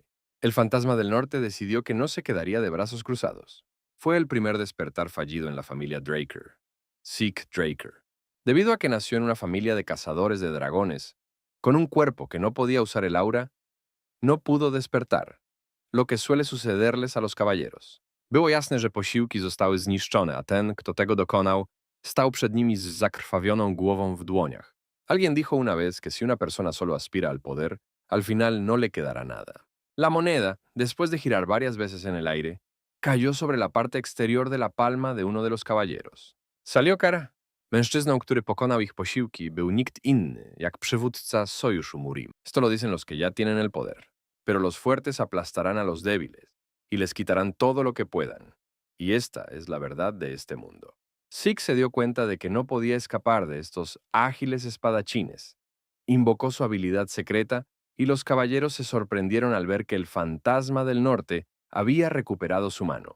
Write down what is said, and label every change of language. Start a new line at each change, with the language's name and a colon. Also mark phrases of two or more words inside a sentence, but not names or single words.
Spanish: El fantasma del norte decidió que no se quedaría de brazos cruzados. Fue el primer despertar fallido en la familia Draker, Zeke Draker. Debido a que nació en una familia de cazadores de dragones, con un cuerpo que no podía usar el aura, no pudo despertar, lo que suele sucederles a los caballeros.
Polish: Było jasne, że posiłki zostały zniszczone, a ten, kto tego dokonał, stał przed nimi z zakrwawioną głową w dłoniach.
Spanish: Alguien dijo una vez que si una persona solo aspira al poder, al final no le quedará nada. La moneda, después de girar varias veces en el aire, cayó sobre la parte exterior de la palma de uno de los caballeros. Salió cara.
Polish: Mężczyzną, który pokonał ich posiłki, był nikt inny, jak przywódca sojuszu Murim.
Spanish: Esto lo dicen los que ya tienen el poder. Pero los fuertes aplastarán a los débiles y les quitarán todo lo que puedan. Y esta es la verdad de este mundo. Zeke se dio cuenta de que no podía escapar de estos ágiles espadachines. Invocó su habilidad secreta y los caballeros se sorprendieron al ver que el fantasma del norte había recuperado su mano.